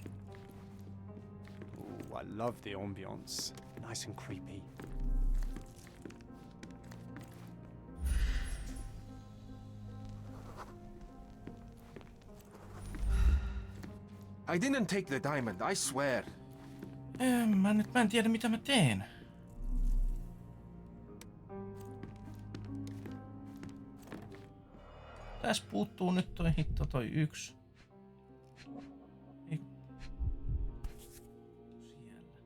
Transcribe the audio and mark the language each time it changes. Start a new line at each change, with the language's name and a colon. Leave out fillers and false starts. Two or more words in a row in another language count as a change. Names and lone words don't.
English: Ooh, I love the ambience. Nice and creepy. I didn't take the diamond, I swear.
Finnish: Mä en tiedä mitä mä teen. Tässä puuttuu nyt toi hitto toi yksi. Ei. Siellä.